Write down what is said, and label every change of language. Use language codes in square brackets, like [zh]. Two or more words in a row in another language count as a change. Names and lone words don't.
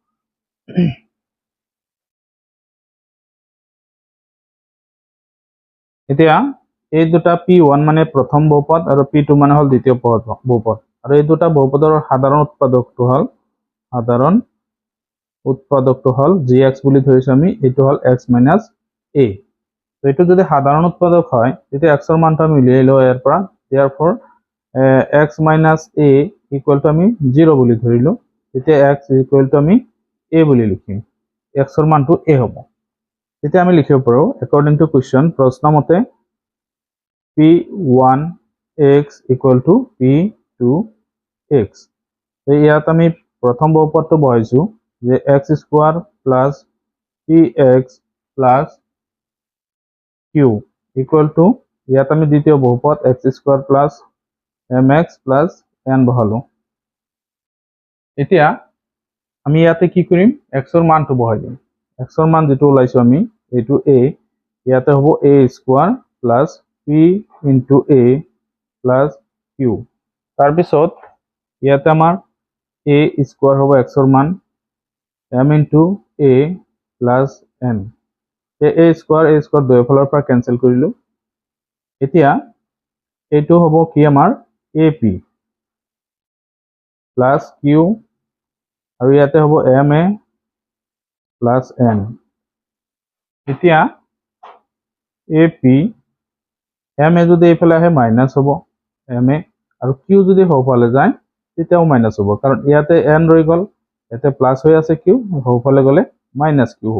[as] এতিয়া এই দুটা p1 মানে প্ৰথম বহুপদ আৰু p2 মানে হল দ্বিতীয় বহুপদ আৰু এই দুটা বহুপদৰ সাধাৰণ উৎপাদকটো হল gx বুলি ধৰিছো আমি এটো হল [en] x minus a [as] তো এটো যদি সাধারণ উৎপাদক হয় তেতিয়া x এর মানটা আমি উলিয়াই লও এর পৰা [en] therefore x minus a equal to [as] আমি 0 বুলি ধৰিলো তেতিয়া [en] x equal to [as] আমি a বুলি লিখিম x এর মানটো a হ'ব তেতিয়া আমি লিখিব পাৰো [en] according to question [as] প্ৰশ্ন মতে [en] p1x equal to p2x [as] এই ইয়াত আমি প্ৰথম বহুপদটো বহাইছো যে [en] x square plus px plus q equal to [as] ইয়াত আমি দ্বিতীয় বহুপদ [en] x square plus mx plus n [as] বহালো এতিয়া আমি ইয়াতে কি কৰিম x এর মানটো বহাই দিম x এর মান যেটো ওলাইছো আমি এটো a ইয়াতে হ'ব [en] a square plus p into a plus q [as] তাৰ পিছত ইয়াতে আমাৰ [en] a square [as] হ'ব x এর মান [en] m into a plus n a square [as] দুইফালৰ পৰা ক্যান্সেল কৰিলো এতিয়া এটো হ'ব কি আমাৰ [en] ap plus q [as] আৰু ইয়াতে হ'ব [en] ma plus n. [as] এতিয়া ap ma যদি এইফালে আহে মাইনাছ হ'ব ma, আৰু q যদি সোঁফালে যায় তেতিয়াও মাইনাছ হ'ব, কাৰণ ইয়াতে n ৰৈ গ'ল, ইয়াতে প্লাছ হৈ আছে q, সোঁফালে গ'লে [en] minus q [as] হ'ব।